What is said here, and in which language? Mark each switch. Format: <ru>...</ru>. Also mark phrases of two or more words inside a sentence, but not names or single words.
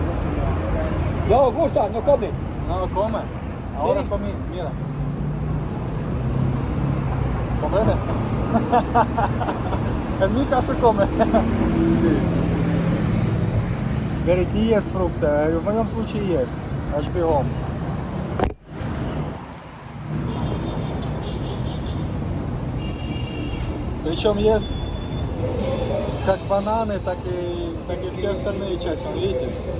<es>No gusta, no come. No come. Ahora comí, mira. ¿Comprende? En mi caso come. Sí.</es> <ru>Говорит, не ест фрукты, в моем случае есть. Аж бегом. Причем есть как бананы, так и все остальные части, видите?</ru>